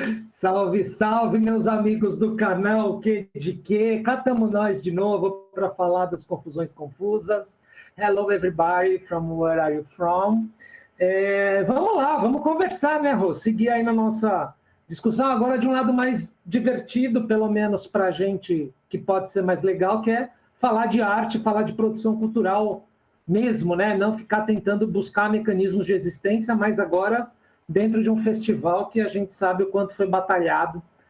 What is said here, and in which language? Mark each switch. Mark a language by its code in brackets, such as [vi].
[pt] Salve, salve, meus amigos do canal Que de Que. Cá estamos nós de novo para falar das confusões confusas. [en] Hello, everybody, from where are you from? [pt] Vamos lá, vamos conversar, né, Rô? Seguir aí na nossa discussão, agora de um lado mais divertido, pelo menos para a gente, que pode ser mais legal, que é falar de arte, falar de produção cultural mesmo, né? Não ficar tentando buscar mecanismos de existência, mas agora dentro de um festival que a gente sabe o quanto foi batalhado.